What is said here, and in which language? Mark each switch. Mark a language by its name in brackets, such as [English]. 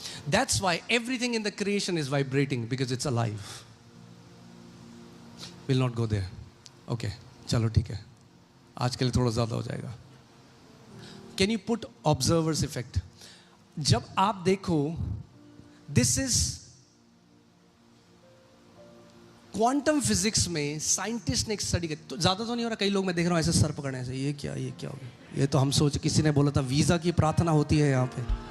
[English] That's why everything in the creation is vibrating because it's alive. We'll not go there. [Hindi] Okay, चलो ठीक है, आज के लिए थोड़ा ज़्यादा हो जाएगा। [English] Can you put observer's effect? [Hindi] जब आप देखो, [English] this is [Hindi] क्वांटम फिजिक्स में साइंटिस्ट ने एक स्टडी की, तो ज़्यादा तो नहीं हो रहा, कई लोग मैं देख रहा हूँ ऐसे सर पकड़ने ऐसे, ये क्या हो गया? ये तो हम सोच, किसी ने बोला था वीज़ा की प्रार्थना होती है यहाँ पे।